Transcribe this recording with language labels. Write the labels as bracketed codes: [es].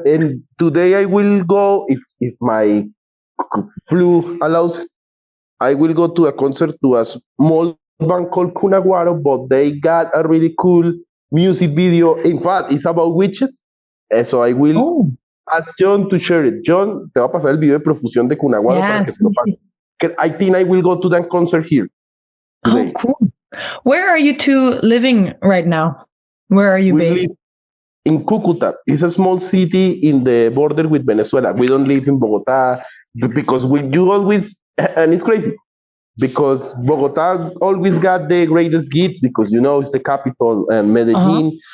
[en] And today I will go if my flu allows. I will go to a concert to a small band called Cunaguaro, but they got a really cool music video. In fact, it's about witches. So I will ask Jhon to share it. [es] Jhon, te va a pasar el video de profusión de Cunaguaro para que te lo pase. [en] I think I will go to that concert here today. Oh, cool. Where are you two living right now? Where are you based? Live in Cúcuta. It's a small city in the border with Venezuela. We don't live in Bogotá because you always, and it's crazy, because Bogotá always got the greatest gifts because, it's the capital, and Medellin.